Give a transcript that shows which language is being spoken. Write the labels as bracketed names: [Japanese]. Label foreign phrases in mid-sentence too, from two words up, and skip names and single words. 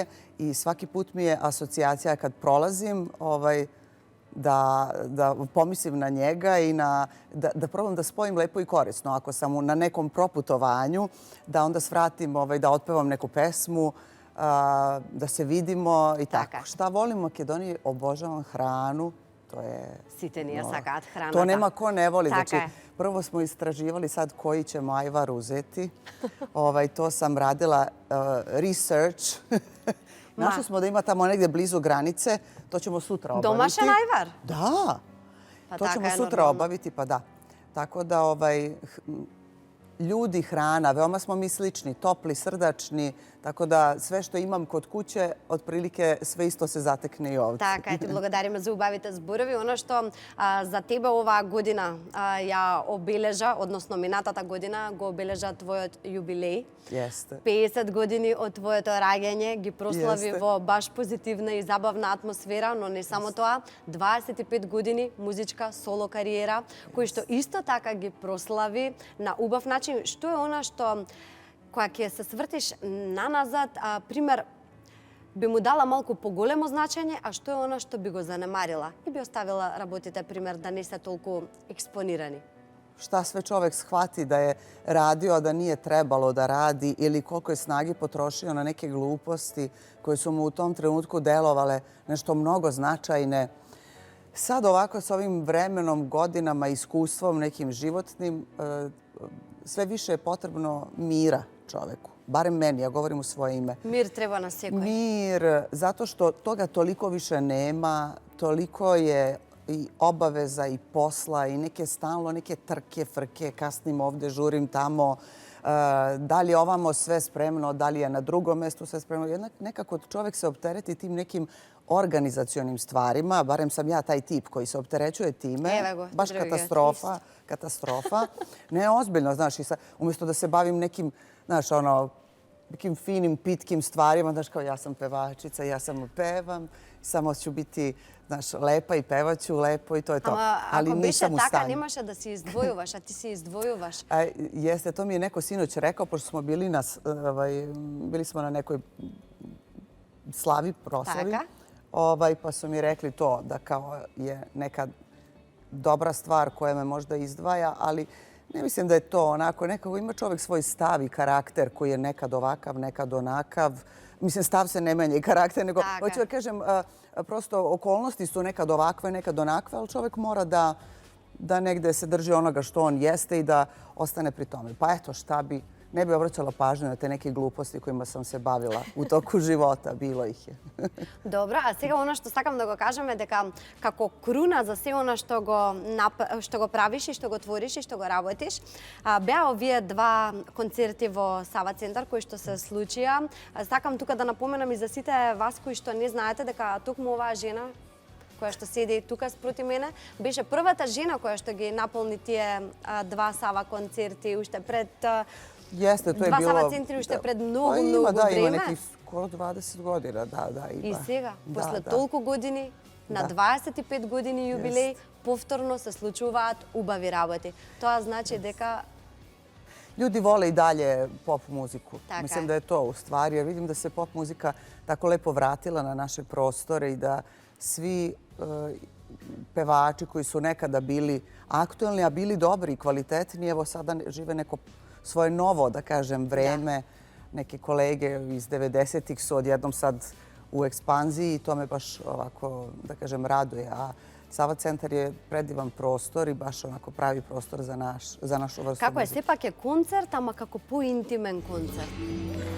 [Serbian] I svaki put mi je asocijacija kad prolazim da pomislim na njega i da probam da spojim lepo i korisno. Ako sam na nekom proputovanju, da onda svratim, da otpevam neku pesmu, da se vidimo i tako. Šta volim u Makedoniji? Obožavam hranu. To je... [Macedonian] Сите ние сакаат храната. [Serbian] To nema ko ne voli. [Macedonian] Така [Serbian] Znači, [Macedonian] е. [Serbian] prvo smo istraživali sad koji ćemo ajvar uzeti. To sam radila research. Našli smo da ima tamo negdje blizu granice. To ćemo sutra obaviti. [Macedonian] Домашен ајвар? [Serbian] Da. Pa To [Macedonian] така [Serbian] ćemo [Macedonian] е [Serbian] sutra [Macedonian] нормално. [Serbian] obaviti, pa da. Tako da ljudi, hrana, veoma smo mi slični, topli, srdačni, tako da sve što imam kod kuće, otprilike sve isto se zatekne i ovdje. [Macedonian] Така е, ти благодариме за убавите зборови. [Serbian] Оно што [Macedonian] за тебе оваа година ја обележа, односно минатата година го обележа твојот јубилеј. [Serbian] Jeste. [Macedonian] 50 години од твоето раѓање ги прослави [Serbian] Јесте. [Macedonian] во баш позитивна и забавна атмосфера, но не само тоа, 25 години музичка соло кариера, кој што исто така ги прослави на убав начин. Што е она што кога ќе се свртиш наназад, пример, би му дала малку поголемо значење, а што е она што би го занемарила и би оставила работите, пример, да не се толку експонирани? [Serbian] Šta sve čovek shvati da je radio, a da nije trebalo da radi ili koliko je snagi potrošio na neke gluposti koje su mu u tom trenutku delovale nešto mnogo značajne. Sad ovako s ovim vremenom, godinama, iskustvom nekim životnim, sve više je potrebno mira čoveku. Barem meni, ja govorim u svoje ime. Мир треба на секој. Mir, zato što toga toliko više nema, toliko je i obaveza i posla i neke trke, frke, kasnim ovde, žurim tamo, da li je ovamo sve spremno, da li je na drugom mestu sve spremno. Nekako čovek se optereti tim nekim organizacionim stvarima, barem sam ja taj tip koji se opterećuje time. [Macedonian] Evo go, [Serbian] Baš drugi katastrofa. Ne, ozbiljno, znaš, umjesto da se bavim nekim, znaš, nekim finim, pitkim stvarima, znaš, kao ja sam pevačica, ja samo pevam, samo ću biti, znaš, lepa i pevaću lepo i to je to. [Macedonian] Ама ако беше така, немаше да се издвојуваш, а ти се издвојуваш. [Serbian] Jeste, to mi je neko sinoć rekao, pošto smo bili smo na nekoj slavi, proslavi, pa su mi rekli to da kao je neka dobra stvar koja me možda izdvaja, ali Ne mislim da je to onako. Nekako ima čovjek svoj stav i karakter koji je nekad ovakav, nekad onakav. Mislim, stav se ne menja i karakter, nego hoću da kažem, prosto okolnosti su nekad ovakve, nekad onakve, ali čovjek mora da negde se drži onoga što on jeste i da ostane pri tome. Pa eto, šta bi, ne bi obraćala pažnju na te neke gluposti kojima sam se bavila u toku života. Bilo ih je. [Macedonian] Добро, а сега она што сакам да го кажам е дека како круна за се она што го правиш и што го твориш и што го работиш, беа овие два концерти во Сава центар кои што се случија. Сакам тука да напоменам и за сите вас кои што не знаете дека токму оваа жена која што седи тука спроти мене, беше првата жена која што ги наполни тие два Сава концерти уште пред [Serbian] Jeste, to je [Macedonian] два [Serbian] bilo... [Macedonian] Сава центри уште пред многу [Serbian] Ima [Macedonian] време. [Serbian] nekih skoro 20 godina, da, ima. [Macedonian] И сега, [Serbian] Da, [Macedonian] после [Serbian] da. [Macedonian] толку години, на Да. 25 години јубилеј, повторно се случуваат убави работи. Тоа значи дека [Serbian] Ljudi vole i dalje pop muziku. Tako Mislim je. da je to u stvari, jer vidim da se pop muzika tako lepo vratila na naše prostore i da svi pevači koji su nekada bili aktuelni, a bili dobri i kvalitetni, evo sada žive neko svoje novo, da kažem, vreme. Neke kolege iz 90-ih su odjednom sad u ekspanziji i to me baš ovako, da kažem, raduje. A Sava centar je predivan prostor i baš onako pravi prostor za našu vrstu [Macedonian] како е [Serbian] muzike. [Macedonian] сепак е концерт, ама како поинтимен концерт.